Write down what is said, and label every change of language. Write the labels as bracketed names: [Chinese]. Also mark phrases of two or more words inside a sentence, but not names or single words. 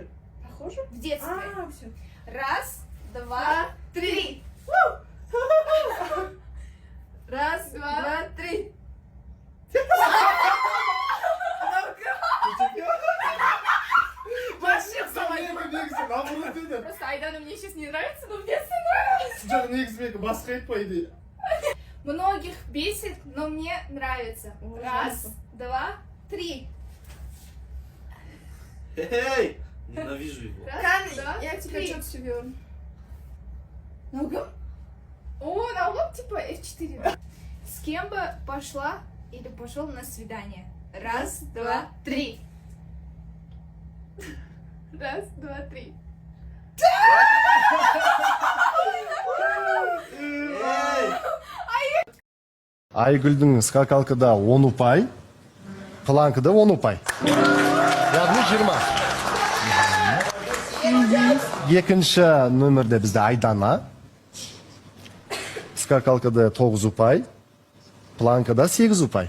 [Russian] Похожи? В детстве. Все. Раз, два, три. Раз, два, три. Вообще [Kazakh] Мен наоборот дедім. [Russian] Просто Айдана мне сейчас не нравится, но в детстве нравится. [Kazakh] Жоқ, негізі басқа айтпайды. [Russian] Многих бесит, но мне нравится. Ой, Раз, жалко. два, три. Эй, ненавижу его. Раз, два, Я тебя три. что-то себе. Наугад? О, наугад типа F4. Да? С кем бы пошла или пошел на свидание? Раз, два, три. Раз, два, три. Эй! [Kazakh] Айгүлдің скакалкада 10 ұпай, планкада 10 ұпай. Яғни 20. Екінші нөмірде бізде Айдана. Скакалкада 9 ұпай, планкада 8 ұпай.